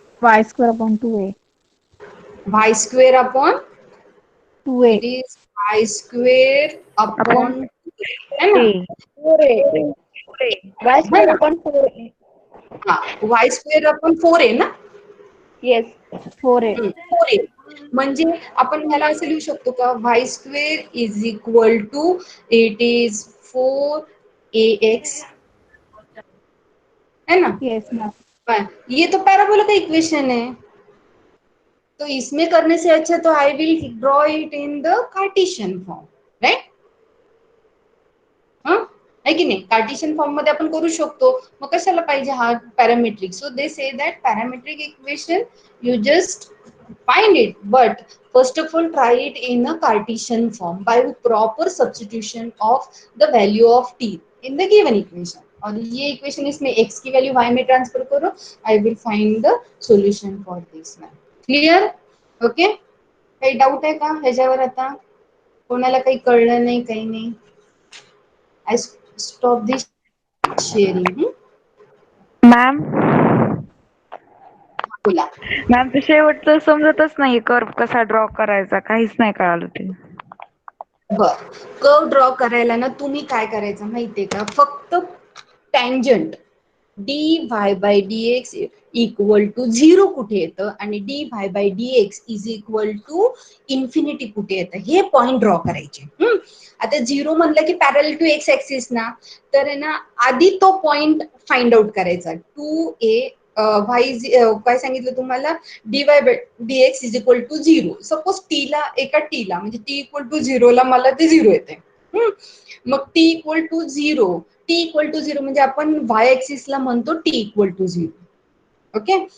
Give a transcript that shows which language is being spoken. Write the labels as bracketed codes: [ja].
[en] y square upon 2a. y square upon 2a. It is y square upon [hi] upon, है ना. [en] 4a. y [hi] है [en] square [hi] ना, [en] upon 4a. हाँ, y square upon 4a ना. Yes. 4a. 4a. [mr] म्हणजे आपण ह्याला असं लिहू शकतो का, y square is equal to it is 4ax, [hi] है ना. [en] Yes, ma'am. [hi] ये तो पैराबोला का इक्वेशन है. तो इसमें करने से अच्छा तो [en] I will draw it in the Cartesian form, right. [mr] है की नाही, कार्टेशियन फॉर्म मध्ये आपण करू शकतो. मग कशाला पाहिजे हा parametric. [en] So they say that parametric equation you just find it, but first of all try it in a Cartesian form by proper substitution of the value of t in the given equation. [hi] और ये equation इसमें x की value y में transfer करो, [en] I will find the solution for this one. Clear, okay. [mr] काही doubt आहे का ह्याच्यावर, आता कोणाला काही कळलं नाही, काही नाही. [en] I stop this sharing. Ma'am. [mr] बोला. मॅम ते शेवटचं समजतच नाही, कर्व कसा ड्रॉ करायचा, काहीच नाही कळालं ते. बर, कर्व ड्रॉ करायला ना तुम्ही काय करायचं माहितीये का, फक्त tangent dy bye dx equal to 0 कुठे येतं आणि dy bye dx is equal to infinity कुठे येतं, हे पॉइंट ड्रॉ करायचे. आता 0 म्हणलं की पॅरल टू एक्स ऍक्सिस ना, तर आहे ना आधी तो पॉइंट फाइंड आउट करायचा. 2a काय सांगितलं तुम्हाला, dy bye dx is equal to 0. Suppose टीला, एका टीला म्हणजे t इक्वल टू 0 ला मला ते 0 येते. मग t equal to 0, t equal to 0 म्हणजे आपण y ऍक्सिसला म्हणतो t इक्वल टू 0. ओके,